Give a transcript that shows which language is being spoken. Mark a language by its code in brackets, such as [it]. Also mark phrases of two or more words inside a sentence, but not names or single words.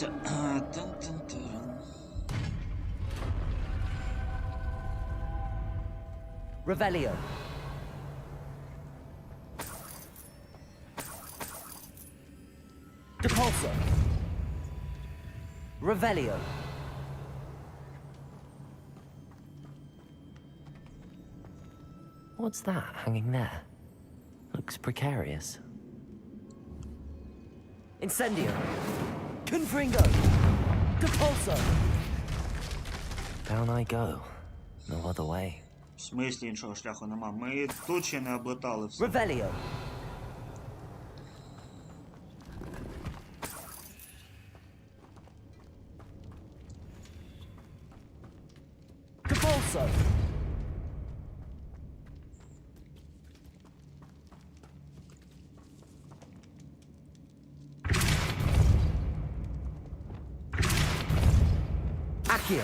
[uk] Тан-тан-таран. Revelio. Depulso. Revelio. [en] What's that hanging there? Looks precarious. Incendio. Confringo. Depulso. Down I go. No other way. [uk] В смислі іншого шляху нема. Ми тут ще не облетали все. Revelio. Depulso. Accio.